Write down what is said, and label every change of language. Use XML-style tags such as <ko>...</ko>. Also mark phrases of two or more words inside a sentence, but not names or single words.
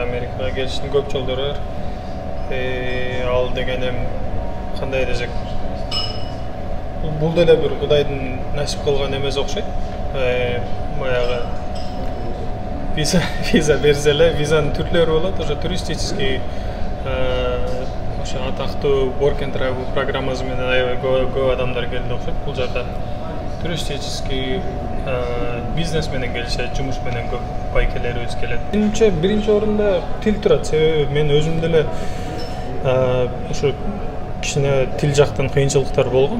<ky>Америкага келиштин көп жолдору бар. Ал дегенем кандай десек, бул деле бир Кудайдын насип кылган эмес окшойт. Баягы виза берсе эле, визанын түрлөрү болот. Ошо туристический ошо атактуу</ky> <en>work and travel</en> <ky>программасы менен аябай көп адамдар келди окшойт. Бул жака туристический бизнес менен келишет, жумуш менен көп байкелерибиз келет. Биринчи орунда тил турат. Себеби мен өзүм деле ошо кичине тил жактан кыйынчылыктар болгон.</ky>